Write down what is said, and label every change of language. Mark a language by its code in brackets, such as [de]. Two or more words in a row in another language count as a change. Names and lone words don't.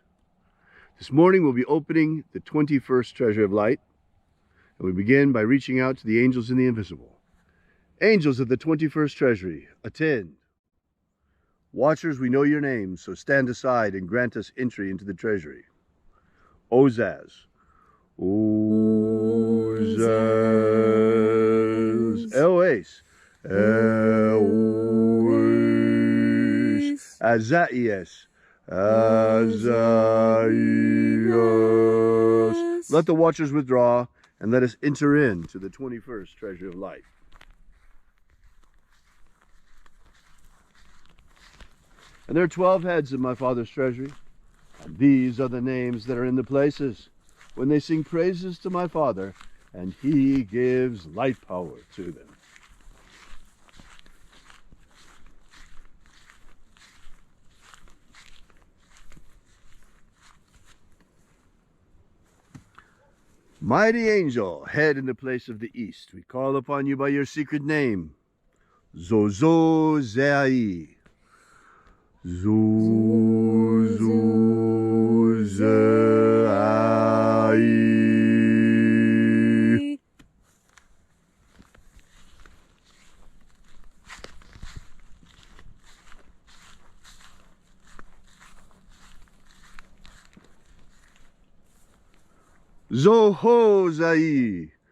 [en] This morning we'll be opening the 21st Treasure of Light, and we begin by reaching out to the angels in the invisible. Angels of the 21st Treasury, attend. Watchers, we know your names, so stand aside and grant us entry into the treasury. Ozaz. Ozaz. Eloes. Eloes. Azaias. Azaias. Let the watchers withdraw, and let us enter into the 21st Treasure of Light. And there are 12 heads in my Father's treasury, and these are the names that are in the places. When they sing praises to my Father, and he gives light power to them. Mighty angel, head in the place of the east, we call upon you by your secret name, Zozo Zeai. Zozo Zeai. Zoho Zai.